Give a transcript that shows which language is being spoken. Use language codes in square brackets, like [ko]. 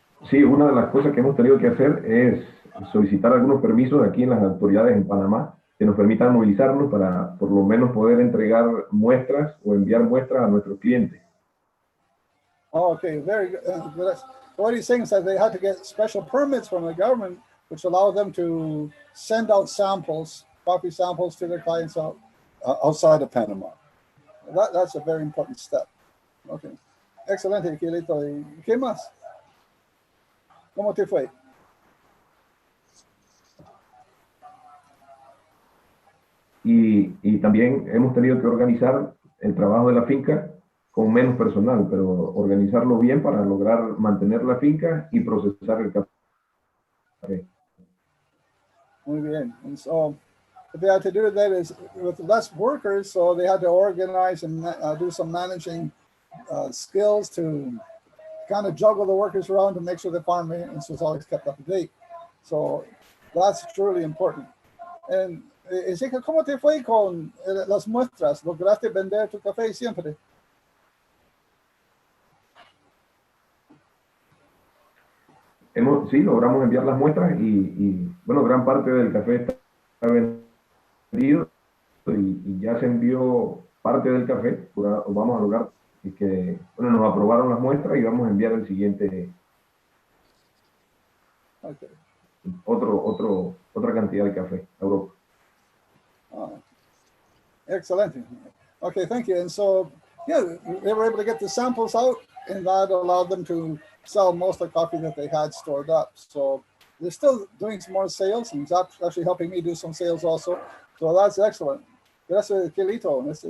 [es] Sí, una de las cosas que hemos tenido que hacer es solicitar algunos permisos aquí en las autoridades en Panamá que nos permitan movilizarnos para por lo menos poder entregar muestras o enviar muestras a nuestros clientes. [en] Oh, okay, very good. What he's saying is that they had to get special permits from the government, which allow them to send out samples, coffee samples, to their clients outside of Panama. That's a very important step. [es] Okay, excelente, Gielito. ¿Y qué más? ¿Cómo te fue? Y también hemos tenido que organizar el trabajo de la finca con menos personal, pero organizarlo bien para lograr mantener la finca y procesar el café. Muy bien. [en] And so what they had to do that is with less workers, so they had to organize and do some managing skills to kind of juggle the workers around to make sure the farm maintenance was always kept up to date. So that's truly important. [es] And Ezequiel, ¿cómo te fue con las muestras? ¿Lograste vender tu café siempre? Sí, logramos enviar las muestras y bueno, gran parte del café está vendido y ya se envió parte del café. Vamos a lograr que, bueno, nos aprobaron las muestras y vamos a enviar el siguiente, [en] Okay. [es] otra cantidad de café a Europa. [en] Excellent. Okay, thank you. And so, yeah, they were able to get the samples out and that allowed them to sell most of the coffee that they had stored up. So they're still doing some more sales, and it's actually helping me do some sales also. So that's excellent. [es] Gracias, Quelito.